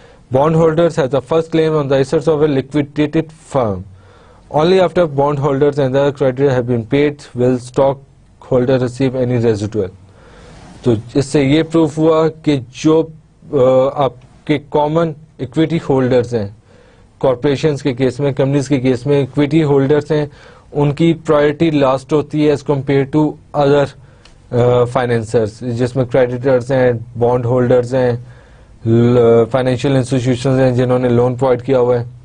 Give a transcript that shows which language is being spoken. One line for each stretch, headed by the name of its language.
English: Bond holders have the first claim on the assets of a liquidated firm. Only after bondholders and other creditors have been paid will stockholder receive any residual.
Urdu: تو اس سے یہ proof ہوا کہ جو آپ کے common equity holders ہیں, corporations کے کیس میں, کمپنیز کے کیس میں اکویٹی ہولڈرز ہیں, ان کی پرائرٹی لاسٹ ہوتی ہے
English: as compare to other financers,
Urdu: جس میں کریڈیٹرز ہیں, بانڈ ہولڈرز ہیں, فائنینشیل انسٹیٹیوشنز ہیں جنہوں نے لون پرووائڈ کیا ہوا ہے.